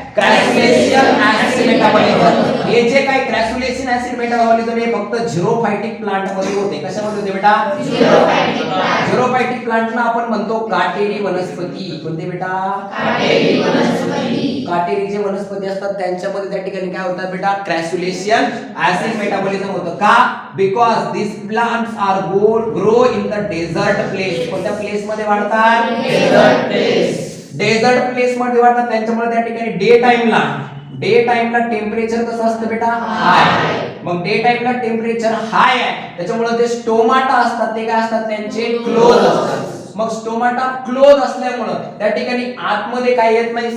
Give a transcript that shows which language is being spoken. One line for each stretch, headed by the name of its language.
Marathi: क्रॅसुलेशियन acid metabolism. हे जे काय क्रॅसुलेशियन ऍसिड मेटाबॉलिझम हे फक्त झिरोफायटिक प्लांट मध्ये होते. कशामध्ये होते बेटा? झिरोफायटिक प्लांटला आपण म्हणतो काटेरी वनस्पती. कोणते बेटा? काटेरी वनस्पती. काटेरी जे वनस्पती असतात त्यांच्यामध्ये त्या ठिकाणी काय होतात बेटा? क्रॅसुलेशियन ऍसिड मेटाबॉलिझम होतं. का?
English: Because this plants are grow in the desert place.
Marathi: कोणत्या प्लेस मध्ये वाढतात? Dessert place. डेझर्ट प्लेस मध्ये वाढतात त्यांच्यामुळे त्या ठिकाणी डे टाइमला टेम्परेचर कसं असतं बेटा? हाय. मग डे टाइमला टेम्परेचर हाय आहे त्याच्यामुळे जे स्टोमाटा असतात ते काय असतात? त्यांचे क्लोज असतात. मग स्टोमाटा क्लोज असल्यामुळे त्या ठिकाणी आतमध्ये काय येत नाही?